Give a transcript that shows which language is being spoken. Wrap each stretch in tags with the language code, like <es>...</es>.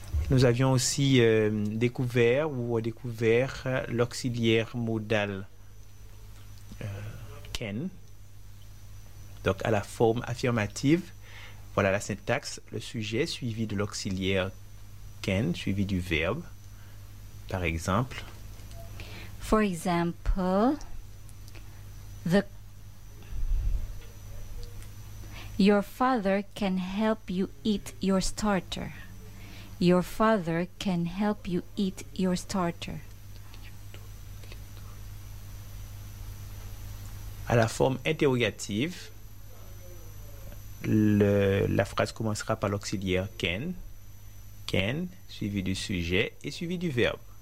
<fr>Nous avions aussi découvert ou redécouvert l'auxiliaire modal can, donc à la forme affirmative. Voilà la syntaxe, le sujet suivi de l'auxiliaire can, suivi du verbe. Par exemple.</fr> <en>For example, your father can help you eat your starter. Your father can help you eat your starter.</en> <fr>À la forme interrogative, la phrase commencera par l'auxiliaire can. Can, suivi du sujet et suivi du verbe.</fr>